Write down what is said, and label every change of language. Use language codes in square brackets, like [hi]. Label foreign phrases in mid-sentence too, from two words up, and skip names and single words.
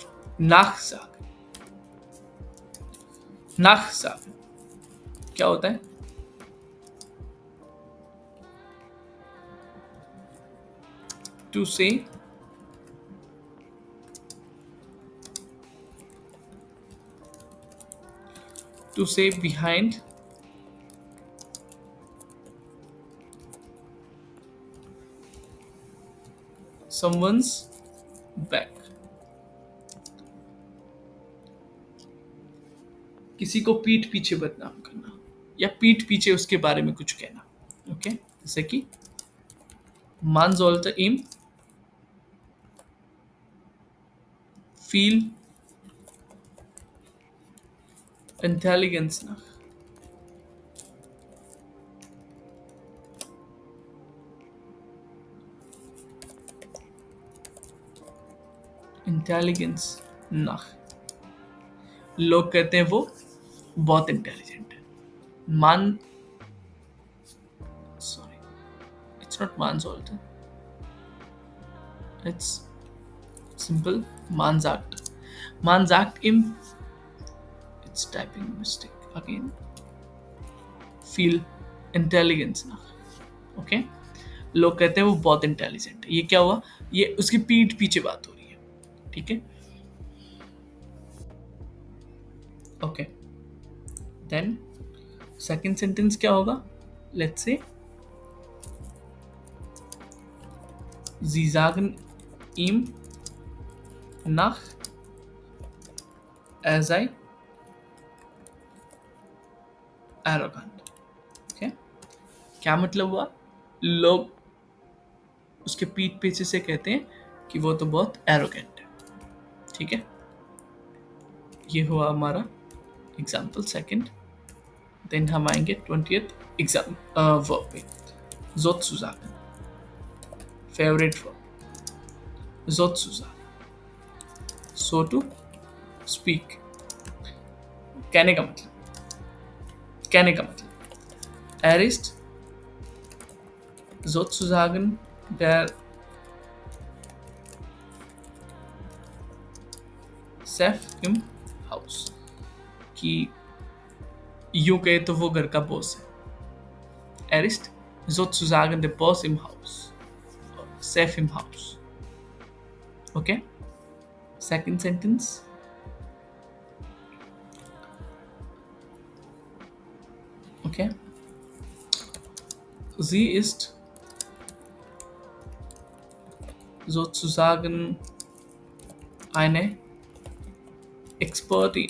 [hi] nachsagen। nachsagen क्या होता है? [en] to say behind someone's back. [hi] किसी को पीठ पीछे बदनाम करना, या पीठ पीछे उसके बारे में कुछ कहना। ओके, जैसे कि [de] man sollte ihm viel Intelligenz nach। Intelligenz nach, [hi] लोग कहते हैं वो बहुत इंटेलिजेंट है। [en] मान sorry, it's not [de] man sollte, [en] it's simple [de] man sagt ihm, [en] it's typing mistake again, [de] feel intelligence nach। [hi] ओके, लोग कहते हैं वो बहुत इंटेलिजेंट है। ये क्या हुआ? ये उसकी पीठ पीछे बात हो रही है। ठीक है, ओके, [en] then second sentence [hi] क्या होगा? [en] Let's say, [de] Sie sagen ihm nach, er sei arrogant. [en] Okay? [hi] क्या मतलब हुआ? लोग उसके पीठ पीछे से कहते हैं कि वो तो बहुत एरोगेंट है. ठीक है, ये हुआ हमारा [en] example second. [hi] देन हम आएंगे 20th [en] exam verb [hi] पे. [en] sozusagen, favorite verb. [de] sozusagen, [en] so to speak. [hi] कहने का मतलब, कहने का मतलब, [de] er ist sozusagen der Chef im Haus. [hi] कि यूं कहे तो वो घर का बॉस है. [de] Er ist sozusagen der Boss im Haus. Chef im Haus. [en] Okay? Second sentence. Okay? [de] Sie ist sozusagen eine Expertin.